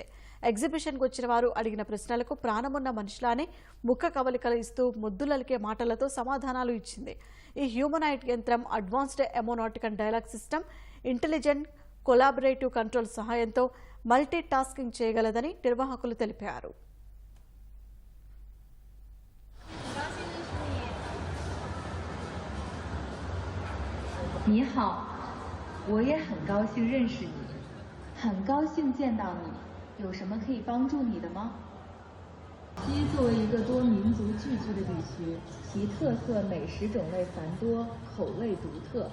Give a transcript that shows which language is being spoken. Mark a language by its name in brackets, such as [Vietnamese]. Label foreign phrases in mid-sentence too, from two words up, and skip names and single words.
[Telugu] ఎగ్జిబిషన్కు వచ్చిన వారు అడిగిన ప్రశ్నలకు ప్రాణమున్న మనిషిలానే ముఖ కవలికలు ఇస్తూ ముద్దులలికే మాటలతో సమాధానాలు ఇచ్చింది. ఈ హ్యూమనాయిడ్ యంత్రం [English] advanced emonatic and dialog system, intelligent collaborative control [Telugu] సహాయంతో [English] multi tasking [Telugu] చేయగలదని నిర్వాహకులు తెలిపారు. [Chinese] 你好，我也很高兴认识你，很高兴见到你。有什么可以帮助你的吗？西作为一个多民族聚居的地区，其特色美食种类繁多，口味独特。